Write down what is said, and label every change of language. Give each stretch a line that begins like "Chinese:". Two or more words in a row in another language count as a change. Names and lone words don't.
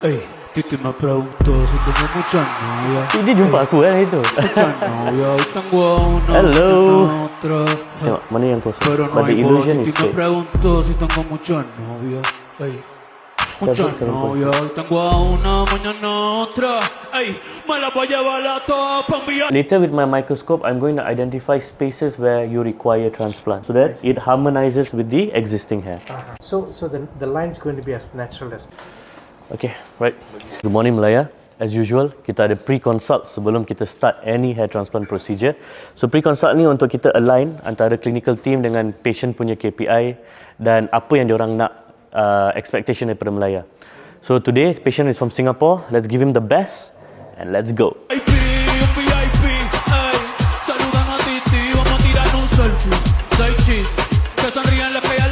Spanish: Ey, Titi me preguntó si tengo muchas novias.
Malay: Dia jumpa aku kan itu.
Spanish: Muchas novias, hoy tengo a una,
English: Hello.
Spanish: mañana otra.
Malay: Tengok mana yang kosong.
Spanish: Pero no
English: But the
Spanish: hay voz.
English: illusion is
Spanish: Titi me
English: fake.
Spanish: preguntó si tengo muchas novias. Ey, muchas
English: Seven, seven,
Spanish: novias, hoy tengo a una, mañana otra. Ey, me la voy a llevar a todas pa' enviar.
English: Later with my microscope, I'm going to identify spaces where you require transplant. So that it harmonizes with the existing hair. So the line's going to be as natural as. Okay, right. Good morning Malaya. As usual,
Malay: kita ada pre-consult sebelum kita
English: start any hair transplant procedure.
Malay: So pre-consult ni untuk kita align antara
English: clinical team
Malay: dengan patient punya KPI dan apa yang diorang nak expectation daripada Malaya.
English: So today, patient is from Singapore. Let's give him the best and let's go.
Spanish: VIP, un VIP, ey. Saludan a Titi, vamos a tirar un selfie. Seis chis, que sonrían las